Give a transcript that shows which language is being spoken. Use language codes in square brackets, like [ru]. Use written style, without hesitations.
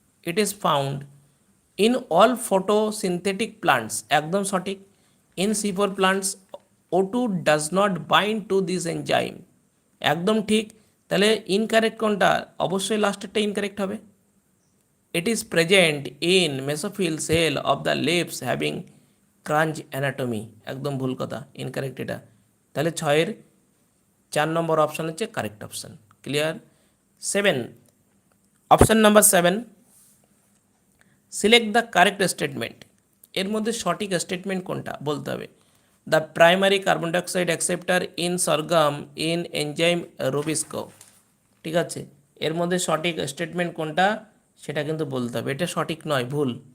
[en] It is found in all photosynthetic plants, [bn] একদম সঠিক। [en] in C4 plants O2 does not bind to this enzyme, [bn] একদম ঠিক। তাহলে incorrect কোনটা, অবশ্যই লাস্টেরটা ইনকারেক্ট হবে। [en] it is present in mesophyll cell of the leaves having crunch anatomy, [bn] একদম ভুল কথা, ইনকারেক্ট এটা। তাহলে 4 নম্বর অপশান হচ্ছে correct option, clear. 7, option number 7, [en] select the correct statement, [bn] এর মধ্যে সঠিক স্টেটমেন্ট কোনটা বলতে হবে। [en] the primary carbon dioxide acceptor in sorghum in enzyme rubisco, [bn] ঠিক আছে, এর মধ্যে সঠিক স্টেটমেন্ট কোনটা সেটা কিন্তু বলতে হবে, এটা সঠিক নয়, ভুল।